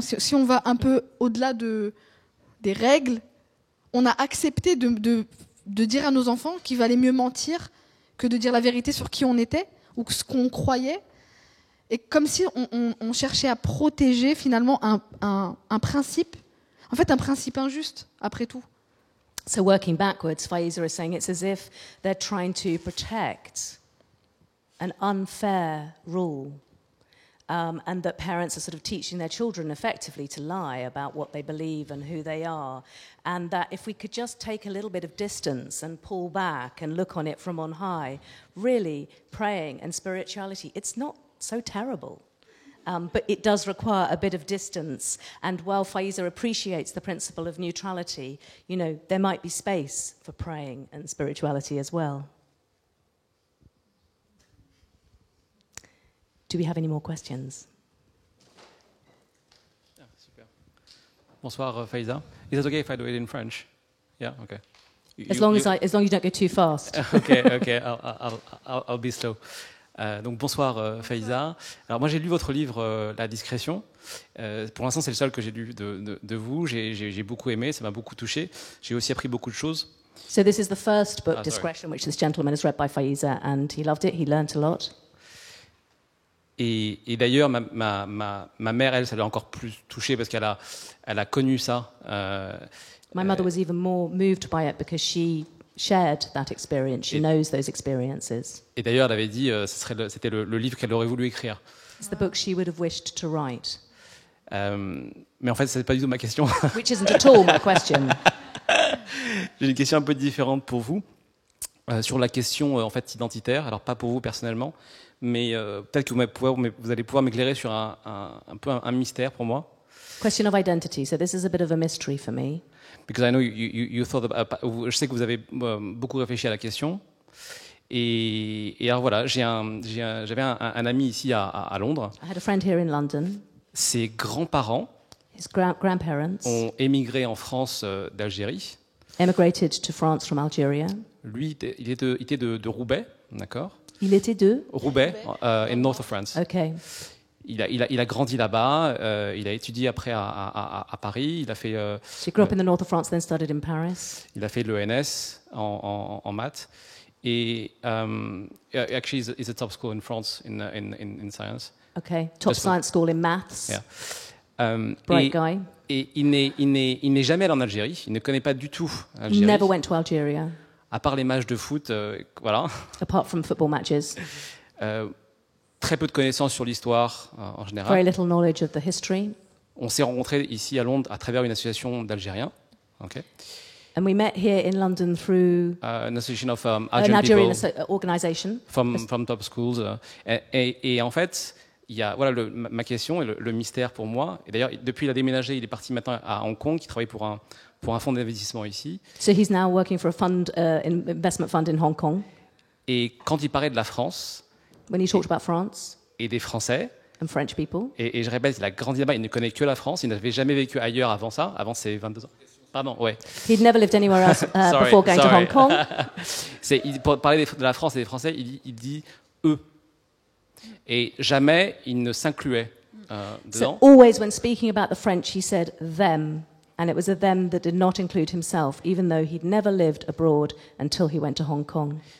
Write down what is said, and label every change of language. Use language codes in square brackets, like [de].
[fr] Si on va un peu au-delà des règles, on a accepté de dire à nos enfants qu'il valait mieux mentir que de dire la vérité sur qui on était ou ce qu'on croyait. Et comme si on cherchait à protéger finalement un principe, en fait un principe injuste, après tout. [en] So working backwards, Faiza is saying it's as if they're trying to protect an unfair rule. And that parents are sort of teaching their children effectively to lie about what they believe and who they are. And that if we could just take a little bit of distance and pull back and look on it from on high, really praying and spirituality, it's not so terrible. But it does require a bit of distance. And while Faiza appreciates the principle of neutrality, you know, there might be space for praying and spirituality as well. Do we have any more questions? Yeah, super. [fr] Bonsoir, [en] Faiza. Is it okay if I do it in French? Yeah, okay. As long as you don't go too fast. Okay, I'll be slow. [fr] Donc bonsoir [en] Faiza. [fr] Alors moi j'ai lu votre livre La discrétion. Pour l'instant c'est le seul que j'ai lu de vous. J'ai beaucoup aimé, ça m'a beaucoup touché. J'ai aussi appris beaucoup de choses. [en] So this is the first book, sorry. Discretion, which this gentleman has read by Faiza, and he loved it. He learnt a lot. [fr] Et d'ailleurs ma mère elle ça l'a encore plus touché parce qu'elle a connu ça. [en] My mother was even more moved by it because she shared that experience. She knows those experiences. [fr] Et d'ailleurs elle avait dit c'était le livre qu'elle aurait voulu écrire. [en] It's the book she would have wished to write. [fr] Mais en fait c'est pas du tout ma question. [en] Which isn't at all my question. [fr] J'ai une question un peu différente pour vous sur la question en fait identitaire. Alors pas pour vous personnellement, mais peut-être que vous allez pouvoir m'éclairer sur un peu un mystère pour moi. [en] Question of identity. So this is a bit of a mystery for me. Because I know you thought [fr] je sais que vous avez beaucoup réfléchi à la question. Et alors voilà, j'avais un ami ici à Londres. [en] I had a friend here in London. [fr] Ses grands-parents [en] His grandparents [fr] ont émigré en France d'Algérie. [en] emigrated to France from Algeria. [fr] Lui, il était de Roubaix, d'accord? Il était de? [en] Roubaix, in north of France. Okay. [fr] Il a grandi là-bas, il a étudié après à Paris, il a fait... [en] So he grew up in the north of France, then studied in Paris. [fr] Il a fait l'ENS en maths. [en] Et actually, it's a top school in France in science. Okay. Top Just science school in maths. Yeah. Bright guy. [fr] Et il n'est jamais allé en Algérie. Il ne connaît pas du tout l'Algérie. [en] Never went to Algeria. [fr] À part les matchs de foot, voilà. [en] Apart from football matches. [fr] Très peu de connaissances sur l'histoire en général. [en] Very little knowledge of the history. [fr] On s'est rencontrés ici à Londres à travers une association d'Algériens. [en] Okay. And we met here in London through An association of an Algerian people organisation. from top schools. [fr] Et en fait, il y a, voilà ma question et le mystère pour moi. Et d'ailleurs, depuis il a déménagé, il est parti maintenant à Hong Kong, il travaille pour un fonds d'investissement ici. [en] So he's now working for a fund, investment fund in Hong Kong. [fr] Et quand il parlait de la France [en] When he talked about France [fr] et des Français, [en] and French people, [fr] et je répète, il a grandi là-bas, il ne connaît que la France, il n'avait jamais vécu ailleurs avant ça, avant ses 22 ans. Pardon, ouais. [en] he'd never lived anywhere else before going to sorry. Hong Kong. [fr] Pour parler de la France et des Français, il dit eux. Et jamais il ne s'incluait dedans. [en] So always when speaking about the French, he said them. And it was a them that did not include himself, even though he'd never lived abroad until he went to Hong Kong.